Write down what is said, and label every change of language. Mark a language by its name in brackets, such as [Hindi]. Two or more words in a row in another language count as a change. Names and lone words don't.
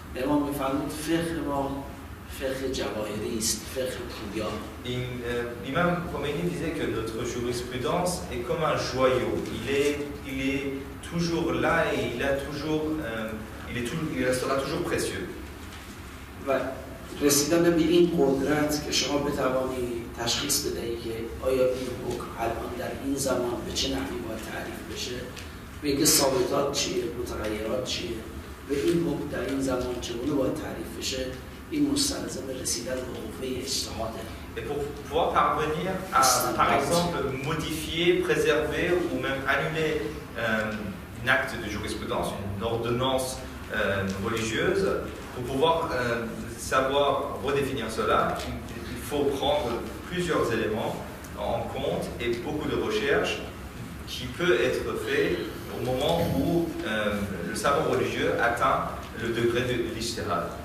[French] L'imam Khomeini disait que notre jurisprudence est comme un joyau. Il est toujours là et il restera toujours précieux. [Persian] رسیدن به این قدرت که شما بتوانی تشخیص بدهی که آیا این حکم الان در این زمان به چه نحوی باید تعریف بشه، میگه ثابتات چیه، متغیرات چیه، به این حکم در این زمان چگونه باید تعریف بشه، این مستلزم رسیدن به قوه اجتهاده. [French] Et pour pouvoir parvenir à, par exemple, modifier, préserver ou même annuler un acte de jurisprudence, une ordonnance religieuse, pour pouvoir savoir redéfinir cela, il faut prendre plusieurs éléments en compte et beaucoup de recherches qui peut être fait au moment où le savoir religieux atteint le degré de l'ijtihad.